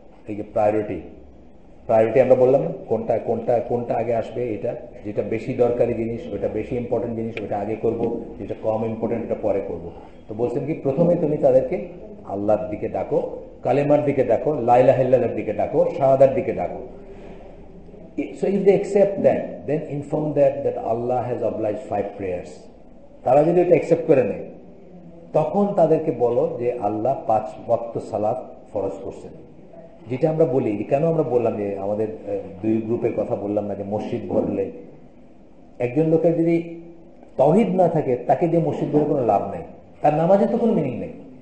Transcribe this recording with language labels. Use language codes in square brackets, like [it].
[bn] এই যে প্রায়োরিটি আমরা বললাম না, কোনটা আগে আসবে, এটা যেটা বেশি দরকারি জিনিস ওটা বেশি ইম্পর্টেন্ট জিনিস, ওটা আগে করব, যেটা কম ইম্পর্টেন্ট ওটা পরে করব। তো বলছেন কি প্রথমে তুমি তাদেরকে আল্লাহর দিকে ডাকো, কালেমার দিকে ডাকো, লা ইলাহা ইল্লাল্লাহর দিকে ডাকো, শাহাদার দিকে ডাকো। [en] So if they accept that, then inform that Allah has obliged 5 prayers. [bn] তারা যদি এটা অ্যাকসেপ্ট করে নেয়, তখন তাদেরকে বলো যে আল্লাহ 5 ওয়াক্ত সালাত ফরজ করছেন। যেটা আমরা বলি, কেন আমরা বললাম যে আমাদের 2 গ্রুপের কথা বললাম না, যে মসজিদ ভরলে একজন লোকের যদি তাওহীদ না থাকে, তাকে দিয়ে মসজিদ ভরে কোনো লাভ নেই, তার নামাজে তো কোনো মিনিং নেই।